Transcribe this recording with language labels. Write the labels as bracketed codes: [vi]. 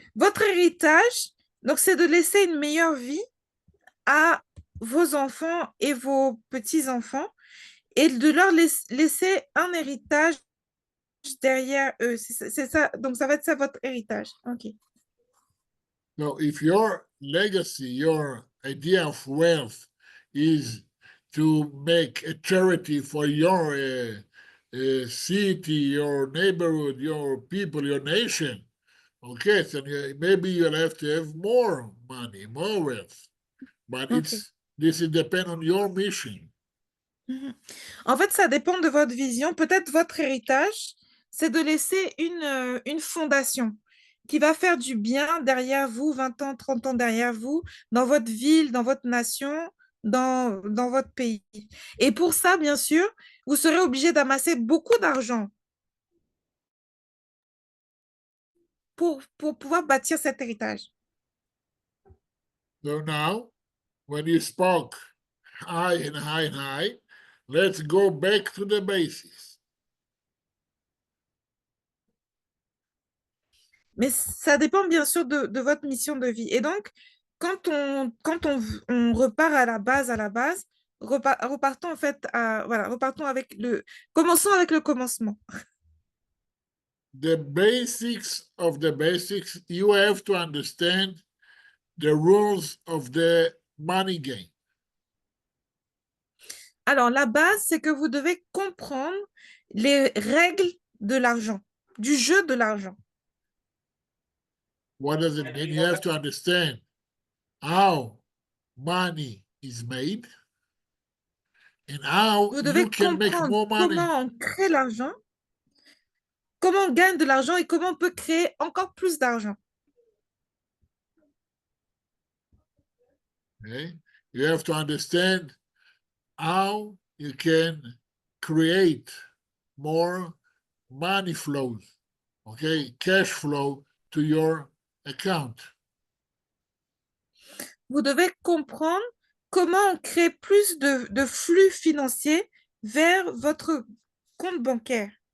[fr] Votre héritage, donc, c'est de laisser une meilleure vie à vos enfants et vos petits-enfants et de leur laisser un héritage derrière eux. C'est ça. Donc, ça va être ça votre héritage. [en] OK. So if your legacy, your idea of wealth is to make a charity for your city, your neighborhood, your people, your nation, okay, so maybe you'll have to have more money, more wealth. But OK. this is depend on your mission. Mhm. [fr] En fait, ça dépend de votre vision. Peut-être votre héritage, c'est de laisser une fondation qui va faire du bien derrière vous, 20 ans, 30 ans derrière vous, dans votre ville, dans votre nation, dans votre pays. Et pour ça, bien sûr, vous serez obligé d'amasser beaucoup d'argent pour pouvoir bâtir cet héritage. [en] So now, when you spoke high and high and high, let's go back to the basics. [fr] Mais ça dépend bien sûr de votre mission de vie. Et donc, quand on repart à la base, repartons en fait voilà, repartons avec commençons avec le commencement. [en] The basics of the basics, you have to understand the rules of the money game. [fr] Alors, la base, c'est que vous devez comprendre les règles de l'argent, du jeu de l'argent. [en] What does it mean? You have to understand how money is made and how [fr] Vous [en] you [fr] devez [en] can make [fr] comprendre [en] more money. [fr] comment on crée l'argent, comment on gagne de l'argent et comment on peut créer encore plus d'argent. [en] Okay? You have to understand how you can create more money flows, okay, cash flow to your account. [fr] Vous devez comprendre comment on crée plus de flux financiers vers votre compte bancaire.